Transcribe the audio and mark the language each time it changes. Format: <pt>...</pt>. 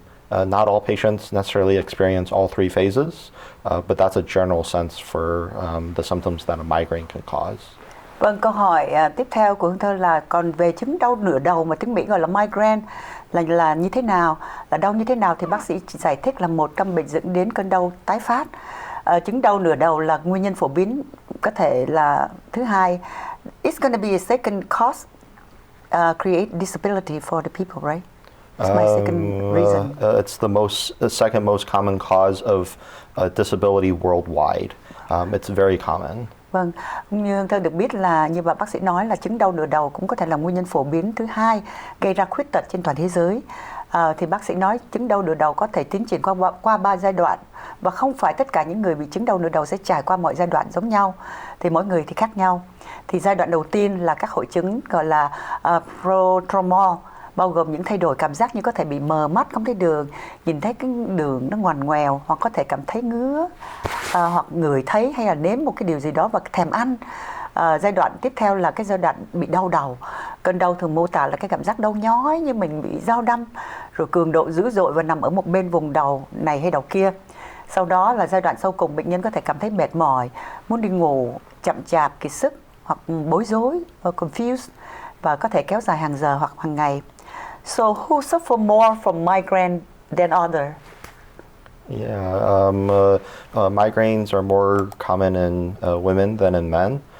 <en>Not all patients necessarily experience all three phases, but that's a general sense for the symptoms that a migraine can cause.</en> <vi>Vâng, câu hỏi tiếp theo của Hương Thơ là còn về chứng đau nửa đầu mà tiếng Mỹ gọi là migraine là như thế nào, là đau như thế nào, thì bác sĩ chỉ giải thích là một căn bệnh dẫn đến cơn đau tái phát. Chứng đau nửa đầu là nguyên nhân phổ biến, có thể là thứ hai.</vi> <en>It's going to be a second cause create disability for the people, right? That's my second reason. It's the second most common cause of disability worldwide. It's very common.</en> <vi>Vâng, như Hương Thơ được biết là như bà bác sĩ nói là chứng đau nửa đầu cũng có thể là nguyên nhân phổ biến thứ hai gây ra khuyết tật trên toàn thế giới. Thì bác sĩ nói chứng đau nửa đầu có thể tiến triển qua 3 giai đoạn, và không phải tất cả những người bị chứng đau nửa đầu sẽ trải qua mọi giai đoạn giống nhau, thì mỗi người thì khác nhau. Thì giai đoạn đầu tiên là các hội chứng gọi là prodromal, bao gồm những thay đổi cảm giác như có thể bị mờ mắt, không thấy đường, nhìn thấy cái đường nó ngoằn ngoèo, hoặc có thể cảm thấy ngứa, hoặc ngửi thấy hay là nếm một cái điều gì đó và thèm ăn. Giai đoạn tiếp theo là cái giai đoạn bị đau đầu. Cơn đau thường mô tả là cái cảm giác đau nhói như mình bị dao đâm, rồi cường độ dữ dội và nằm ở một bên vùng đầu này hay đầu kia. Sau đó là giai đoạn sau cùng, bệnh nhân có thể cảm thấy mệt mỏi, muốn đi ngủ, chậm chạp, kiệt sức, hoặc bối rối, confused, và có thể kéo dài hàng giờ hoặc hàng ngày.</vi> <en>So who suffer more from migraine than other? Yeah, migraines are more common in women than in men.</en>